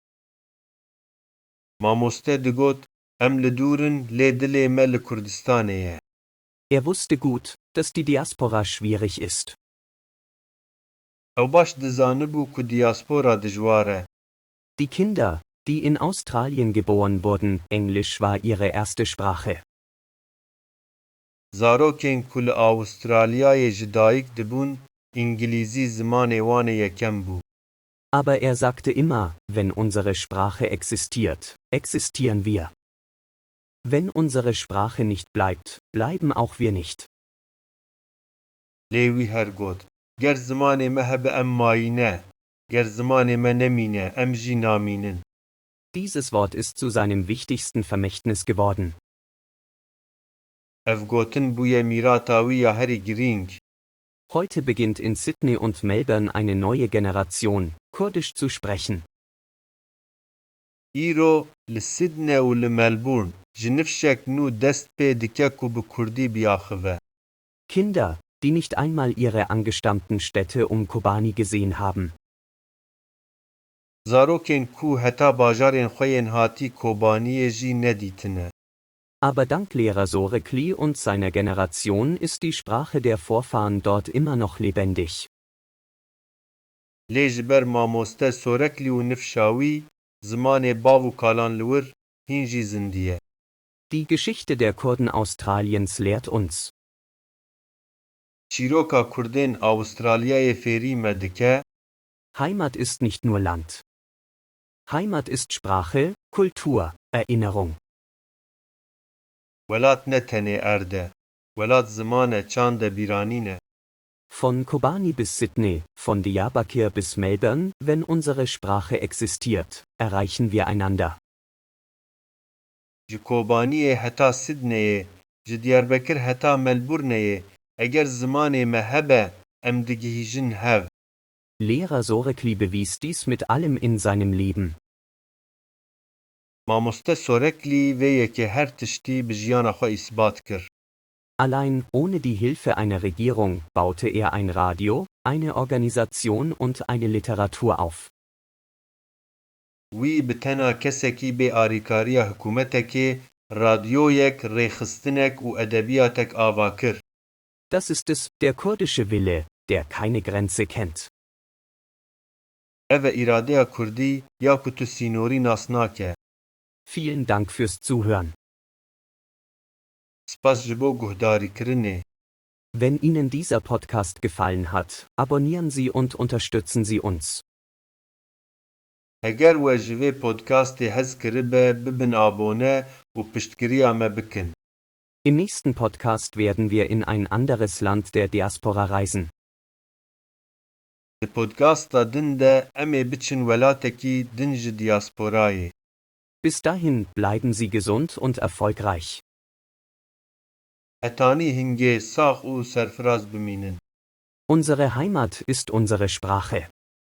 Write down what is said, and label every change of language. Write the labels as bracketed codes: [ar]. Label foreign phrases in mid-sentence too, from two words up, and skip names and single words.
[ku] Mamoste digot, em li dûrin lê dilê me li Kurdistanê ye. [de] Er wusste gut, dass die Diaspora schwierig ist. [ku] Ew baş dizanibû ku diaspora dijwar e. [de] Die Kinder, die in Australien geboren wurden, Englisch war ihre erste Sprache. [ku] Zarokên ku li Avustralyayê ji dayîk dibûn, İngilîzî zimanê wan ê yekem bû. [de] Aber er sagte immer, wenn unsere Sprache existiert, existieren wir. Wenn unsere Sprache nicht bleibt, bleiben auch wir nicht. [ku] Lê wî her got, ger zimanê me hebe em mayîne, ger zimanê me nemîne, em jî namînin. [de] Dieses Wort ist zu seinem wichtigsten Vermächtnis geworden. [ku] Ev gotin bûye mîrata wî ya herî girîng. [de] Heute beginnt in Sydney und Melbourne eine neue Generation, Kurdisch zu sprechen. [ku] Îro li Sydney û li Melbourne ji nifşek nû dest pê dike ku bi Kurdî biaxive. [de] Kinder, die nicht einmal ihre angestammten Städte um Kobani gesehen haben. [ku] Zarokên ku heta bajarên xwe yên hatî Kobaniyê jî nedîtine. [de] Aber dank Lehrer Sorekli und seiner Generation ist die Sprache der Vorfahren dort immer noch lebendig. [ku] Lê ji ber mamoste Soreklî û nifşa wî, zimanê bav û kalan li wir, hîn jî zindî ye. [de] Die Geschichte der Kurden Australiens lehrt uns. [ku] Çîroka Kurdên Avustralyayê fêrî me dike, [de] Heimat ist nicht nur Land. Heimat ist Sprache, Kultur, Erinnerung. [ku] Welat ne tenê erd e. Welat ziman e, çand e, bîranîn e. [de] Von Kobani bis Sydney, von Diyarbakır bis Melbourne, wenn unsere Sprache existiert, erreichen wir einander. [ku] Ji Kobaniyê heta Sydneyê, ji Diyarbekir heta Melbourneê, eger zimanê me hebe, em digihîjin hev. [de] Lehrer Sorekli bewies dies mit allem in seinem Leben. [ku] Mamoste Soreklî vê yekê her tiştî bi jiyana xwe îsbat kir. [de] Allein ohne die Hilfe einer Regierung baute er ein Radio, eine Organisation und eine Literatur auf. [ku] Wî bi tena kesekî bê alîkariya hikûmetekê, radyoyek, rêxistinek û edebiyatek ava kir. [de] Das ist es, der kurdische Wille, der keine Grenze kennt. [ku] Ev e îradeya Kurdî ya ku tu sînorî nas nake. [de] Vielen Dank fürs Zuhören. [ku] Spas ji bo guhdarîkirinê. [de] Wenn Ihnen dieser Podcast gefallen hat, abonnieren Sie und unterstützen Sie uns. [ku] Eger we ji vê podcastê hez kiribe, bibin abone û piştgiriya me bikin. [de] Im nächsten Podcast werden wir in ein anderes Land der Diaspora reisen. [ku] Di podcasta din de em ê biçin welatekî din ji diasporayê. [de] Bis dahin bleiben Sie gesund und erfolgreich. [ku] Etanî hingê sax û serfiraz bimînin. [de] Unsere Heimat ist unsere Sprache.